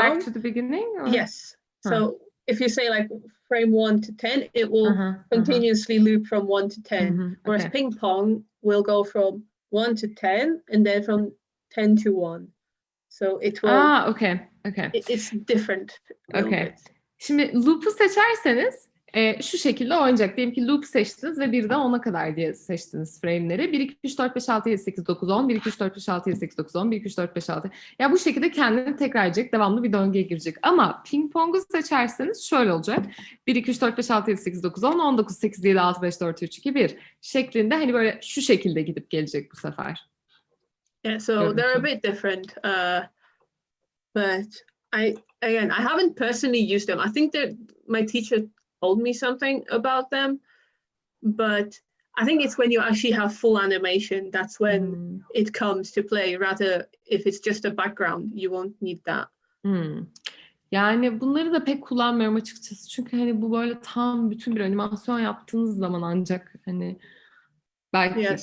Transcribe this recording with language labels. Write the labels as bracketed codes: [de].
[en] Back to the beginning? Or? Yes. So if you say like frame 1 to 10, it will continuously loop from 1 to 10. Whereas ping pong will go from 1 to 10 and then from 10 to 1. So it will. Okay. It's different. Okay. [tr] Şimdi loop'u seçerseniz şu şekilde oynayacak. Diyelim ki loop seçtiniz ve 1'den 10'a kadar diye seçtiniz frame'leri. 1, 2, 3, 4, 5, 6, 7, 8, 9, 10. 1, 2, 3, 4, 5, 6, 7, 8, 9, 10. 1, 2, 3, 4, 5, 6. Ya bu şekilde kendini tekrar edecek. Devamlı bir döngüye girecek. Ama ping pong'u seçerseniz şöyle olacak. 1, 2, 3, 4, 5, 6, 7, 8, 9, 10. 19, 8, 7, 6, 5, 4, 3, 2, 1 şeklinde hani böyle şu şekilde gidip gelecek bu sefer. [en] Yeah, so they're a bit different. But I haven't personally used them. I think that my teacher told me something about them, but I think it's when you actually have full animation, that's when it comes to play. Rather, if it's just a background, you won't need that. [tr] Yani bunları da pek kullanmıyorum açıkçası. Çünkü hani bu böyle tam bütün bir animasyon yaptığınız zaman ancak hani belki